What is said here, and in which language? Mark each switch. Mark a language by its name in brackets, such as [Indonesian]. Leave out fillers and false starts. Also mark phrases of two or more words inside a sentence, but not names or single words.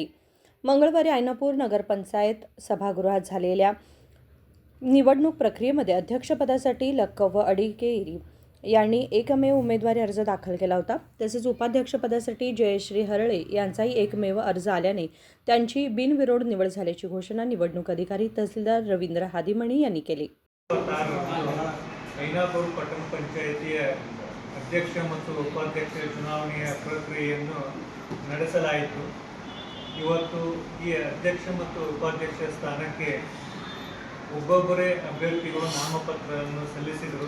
[Marathi] मंगळवारी ऐनापूर नगरपंचायत सभागृहात झालेल्या निवडणूक प्रक्रियेमध्ये अध्यक्षपदासाठी लक्कव्व अडिशेरी यांनी एकमेव उमेदवारी अर्ज दाखल केला होता. तसेच उपाध्यक्षपदासाठी जयश्री हरळे यांचाही एकमेव अर्ज आल्याने त्यांची बिनविरोध निवड झाल्याची घोषणा निवडणूक अधिकारी तहसीलदार रवींद्र हादिमणी यांनी केली. [Kannada] ಐನಾಪುರ ಪಟ್ಟಣ ಪಂಚಾಯಿತಿಯ ಅಧ್ಯಕ್ಷ ಮತ್ತು ಉಪಾಧ್ಯಕ್ಷ ಚುನಾವಣೆಯ ಪ್ರಕ್ರಿಯೆಯನ್ನು ನಡೆಸಲಾಯಿತು. ಇವತ್ತು ಈ ಅಧ್ಯಕ್ಷ ಮತ್ತು ಉಪಾಧ್ಯಕ್ಷ ಸ್ಥಾನಕ್ಕೆ ಒಬ್ಬೊಬ್ಬರೇ ಅಭ್ಯರ್ಥಿಗಳು ನಾಮಪತ್ರವನ್ನು ಸಲ್ಲಿಸಿದರು.